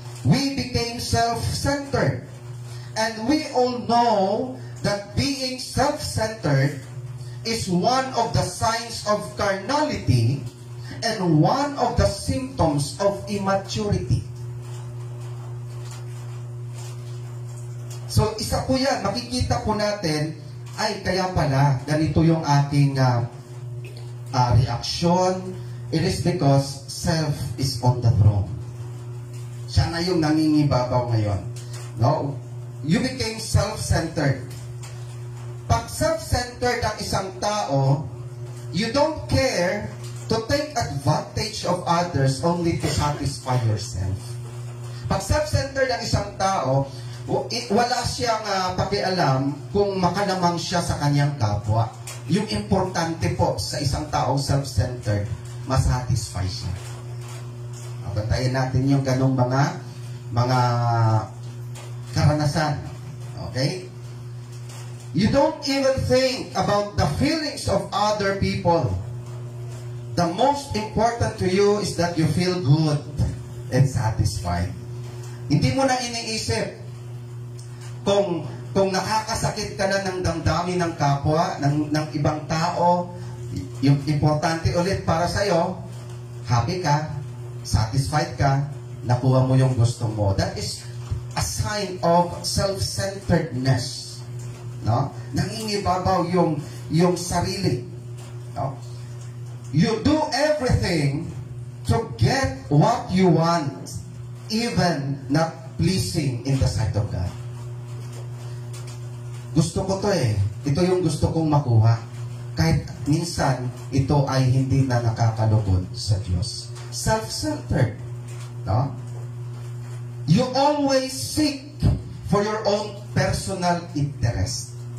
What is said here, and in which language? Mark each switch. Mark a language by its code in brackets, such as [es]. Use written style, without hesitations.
[en] We became self-centered. And we all know that being self-centered is one of the signs of carnality and one of the symptoms of immaturity. [tl] So, isa po yan. Makikita po natin, ay, kaya pala, ganito yung aking reaction. [en] It is because self is on the throne. [tl] Siya na yung nangingibabaw ngayon. No? [en] You became self-centered. [tl] Pag self-centered ang isang tao, [en] You don't care to take advantage of others only to satisfy yourself. [tl] Pag self-centered ang isang tao, wala siyang pakialam kung makalamang siya sa kanyang kapwa. Yung importante po sa isang taong self-centered, masatisfy siya. Bantayan natin yung ganong mga karanasan. Okay? [en] You don't even think about the feelings of other people. The most important to you is that you feel good and satisfied. [tl] Hindi mo na iniisip kung nakakasakit ka na ng damdamin ng kapwa, ng ibang tao. Yung importante ulit para sa'yo, happy ka, satisfied ka, nakuha mo yung gusto mo. [en] That is a sign of self-centeredness. No? [tl] Nangingibabaw yung sarili. No? [en] You do everything to get what you want, even not pleasing in the sight of God. [tl] Gusto ko to eh. Ito yung gusto kong makuha. Kahit minsan, ito ay hindi na nakakalugod sa Diyos. [en] Self-centered. No? You always seek for your own personal interest.